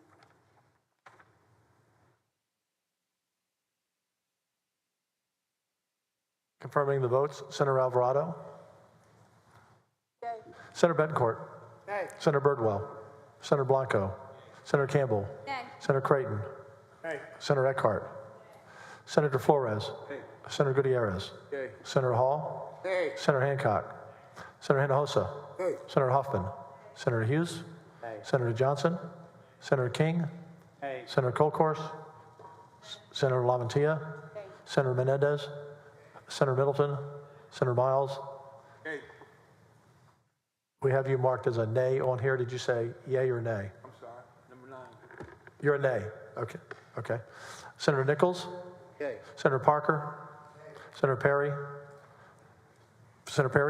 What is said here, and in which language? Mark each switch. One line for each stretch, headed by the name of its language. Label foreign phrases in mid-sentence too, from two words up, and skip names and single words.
English: Confirming the votes, Senator Alvarado. Yay. Senator Betancourt. Yay. Senator Birdwell. Senator Blanco. Senator Campbell. Yay. Senator Creighton. Yay. Senator Eckhart. Senator Flores. Yay. Senator Gutierrez. Yay. Senator Hall. Yay. Senator Hancock. Senator Hinojosa. Yay. Senator Huffman. Senator Hughes. Yay. Senator Johnson. Senator King. Yay. Senator Colkhorst. Senator LaMantia. Yay. Senator Menendez. Senator Middleton, Senator Miles. Yay. We have you marked as a nay on here. Did you say yay or nay? I'm sorry, number 9. You're a nay. Okay. Okay. Senator Nichols. Yay. Senator Parker. Yay. Senator Perry. Senator Perry.